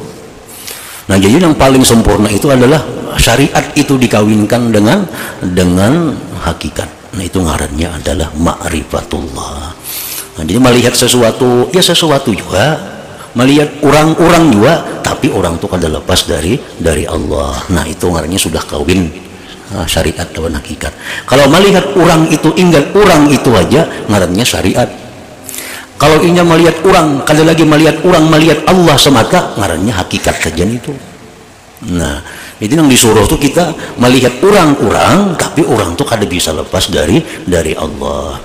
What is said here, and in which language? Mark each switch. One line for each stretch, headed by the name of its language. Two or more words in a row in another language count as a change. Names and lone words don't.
Indonesian: Nah, jadi yang paling sempurna itu adalah syariat itu dikawinkan dengan hakikat.
Banjar: Nah, itu ngarannya adalah ma'rifatullah. Nah, jadi melihat sesuatu, ya sesuatu juga, melihat orang-orang juga, tapi orang itu kada lepas dari Allah. Nah, itu ngarannya sudah kawin syariat lawan hakikat. Kalau melihat orang itu, ingat orang itu aja, ngarannya syariat. Kalau ingin melihat orang, kada lagi melihat orang, melihat Allah semata, ngarannya hakikat saja itu. Nah, itu yang disuruh tuh kita melihat orang-orang, tapi orang tuh kada bisa lepas dari Allah.